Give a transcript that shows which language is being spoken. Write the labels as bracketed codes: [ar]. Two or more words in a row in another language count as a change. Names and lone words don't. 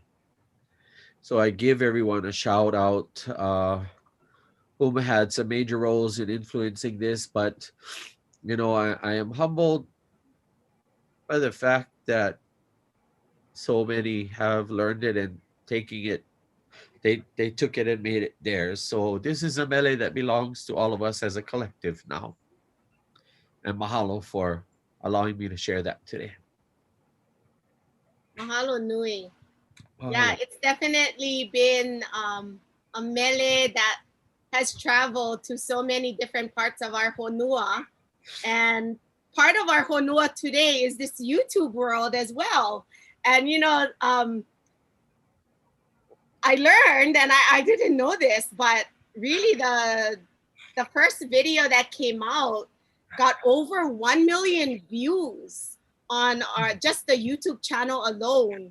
[en] So I give everyone a shout out whom had some major roles in influencing this, but you know, I am humbled by the fact that so many have learned it and taking it, they took it and made it theirs. So this is a mele that belongs to all of us as a collective now. And mahalo for allowing me to share that today. [haw] Mahalo nui. [en] Mahalo. Yeah, it's definitely been a mele that has traveled to so many different parts of our honua. And part of our honua today is this YouTube world as well. And, you know, I learned, and I didn't know this, but really the first video that came out got over 1 million views on our just the YouTube channel alone.